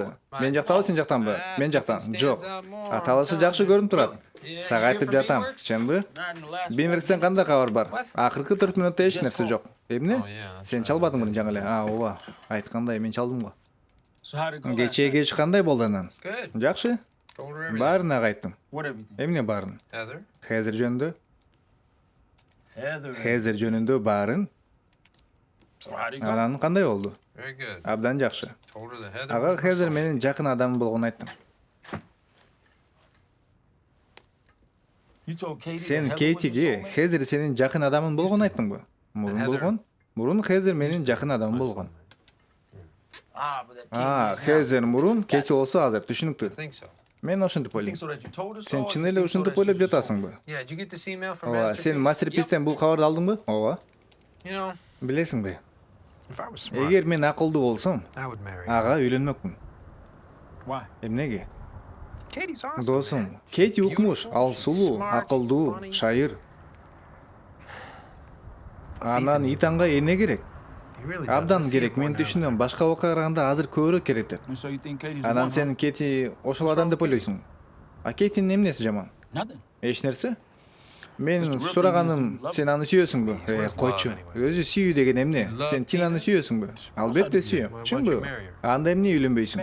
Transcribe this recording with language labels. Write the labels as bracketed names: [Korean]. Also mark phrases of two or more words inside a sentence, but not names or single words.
[Kyrgyz] Мен жактабы, сен жактанбы? Мен жактан. Жок. Аталышы жакшы көрүнүп турат. Сага айтып жатам. Чынбы? Бимирсен кандай кабар бар? Акыркы 4 мүнөттө эч нерсе жок. Эмне? Сен чалбадыңбы жаңы эле? Ооба. Айткандай мен чалдым го. Кечээ кеч кандай болду анан? [English] Good. [Kyrgyz] Жакшы. [English] Told her everything. [Kyrgyz] Баарын ага айттым. Эмне баарын? Heather. Хезир жөнүндө? Хезир жөнүндө баарын? Анан кандай болду? [English] Very good. [Kyrgyz] Абдан жакшы. [English] Told her that Heather. [Kyrgyz] Ага [English] was her [Kyrgyz] Хезир [English] soulmate. [Kyrgyz] менин жакын адамым болгонун айттым. Сен Кейтиге Хезир сенин жакын адамың болгонун айттыңбы? Мурун болгон? Мурун Хезир менин жакын адамым болгон. Хезир мурун, Кейти болсо азыр, [English] I [Kyrgyz] түшүнүктүү. [English] think so. [Kyrgyz] Мен ошентип ойлойм. Сен чын эле ушинтип ойлоп жатасыңбы? [English] Yeah, did you get this email from [Kyrgyz] Ооба, сен Masterpiece? Masterpiece'тен бул кабарды алдыңбы? Ооба. [English] You know, [Kyrgyz] Билесиңби? [English] if I was smart, [Kyrgyz] Эгер мен акылдуу болсом, [English] I would marry her. [Kyrgyz] ага үйлөнмөкмүн. Эмнеге? [English] Katie's awesome. [Kyrgyz] Досум, [English] man. [Kyrgyz] Кейти [English] She's [Kyrgyz] укмуш, [English] beautiful, [Kyrgyz] ал [English] she's [Kyrgyz] сулуу, [English] smart, she's [Kyrgyz] акылдуу, [English] funny. [Kyrgyz] шайыр. [English] Plus [Kyrgyz] Анан Ethan, Итанга эмне керек? [English] he really does. [Kyrgyz] Абдан [English] Let's see [Kyrgyz] керек, [English] if [Kyrgyz] мен [English] one now. [Kyrgyz] түшүнөм. Башка окуга караганда азыр көбүрөөк керек деп. Анан сен Кейти ошол адам деп ойлойсуң. А Кейтинин эмнеси жаман? Эч нерсе? Мен сураганым, сен аны сүйөсүңбү? Койчу. Өзү сүйүү деген эмне? Сен Тинаны сүйөсүңбү? Албетте сүйөм. Чынбы? Анда эмне үйлөнбөйсүң?